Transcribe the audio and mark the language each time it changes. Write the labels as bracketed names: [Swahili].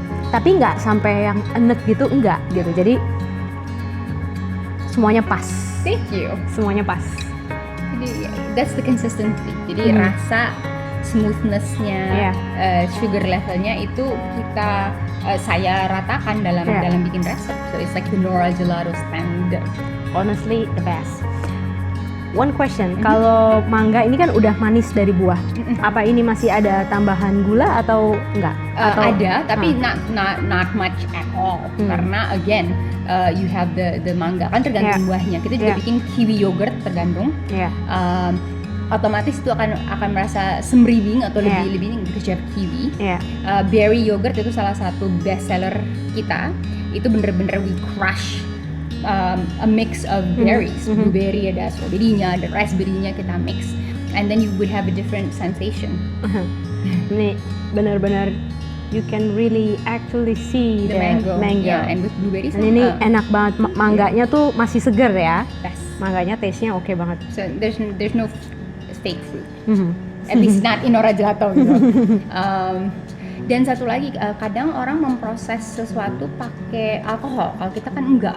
[Indonesian] Tapi nggak sampai yang enek gitu, enggak gitu. Jadi semuanya pas. [English] Thank you. [Indonesian] Semuanya pas. Jadi [English] that's the consistency. [Indonesian] Jadi rasa smoothness-nya, sugar levelnya itu saya ratakan dalam bikin resep. [English] So it's like the Nora Gelato standard. Honestly the best. One question, [Indonesian] kalau mangga ini kan udah manis dari buah. Apa ini masih ada tambahan gula atau enggak? Ada, tapi [English] not much at all. Karena again, you have the mangga [Indonesian] kan tergantung buahnya. Kita juga bikin kiwi yogurt tergantung. Otomatis itu akan merasa semriwing atau lebih [English] because you have kiwi. [Indonesian] Berry yogurt itu salah satu best seller kita. Itu bener-bener [English] we crush. A mix of berries, blueberry [Indonesian] ada strawberry-nya, ada raspberry-nya kita mix, [English] and then you would have a different sensation. [Indonesian] Ini benar-benar [English] you can really actually see the mango. Yeah, and with blueberries. [Indonesian] Dan ini enak banget, mangganya tuh masih seger ya. [English] Best. [Indonesian] Mangganya taste-nya oke banget. [English] So there's no fake fruit. At least not in Nora Gelato gitu. [Indonesian] Dan satu lagi, kadang orang memproses sesuatu pakai alkohol. Kalau kita kan enggak.